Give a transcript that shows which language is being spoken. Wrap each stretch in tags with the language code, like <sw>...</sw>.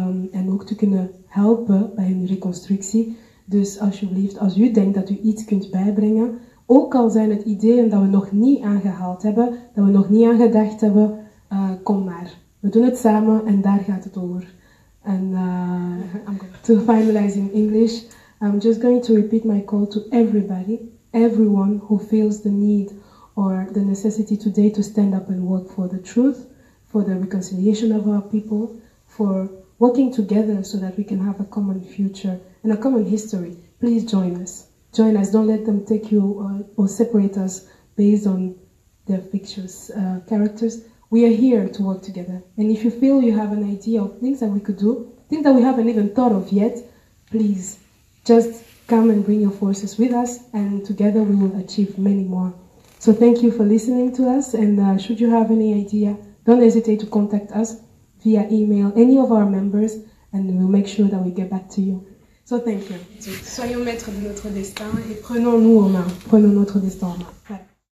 <nl>En ook te kunnen helpen bij hun reconstructie. Dus alsjeblieft, als u denkt dat u iets kunt bijbrengen, ook al zijn het ideeën dat we nog niet aangehaald hebben, dat we nog niet aan gedacht hebben, kom maar. We doen het samen en daar gaat het over.</nl> <en>And to finalize in English, I'm just going to repeat my call to everybody, everyone who feels the need or the necessity today to stand up and work for the truth, for the reconciliation of our people, for working together so that we can have a common future and a common history. Please join us. Join us. Don't let them take you or separate us based on their fictitious characters. We are here to work together. And if you feel you have an idea of things that we could do, things that we haven't even thought of yet, please just come and bring your forces with us, and together we will achieve many more. So thank you for listening to us, and should you have any idea, don't hesitate to contact us via email, any of our members, and we'll make sure that we get back to you. So thank you.</en> <fr>Soyons maîtres de notre destin et prenons-nous en main. Prenons notre destin en main. Voilà.</fr>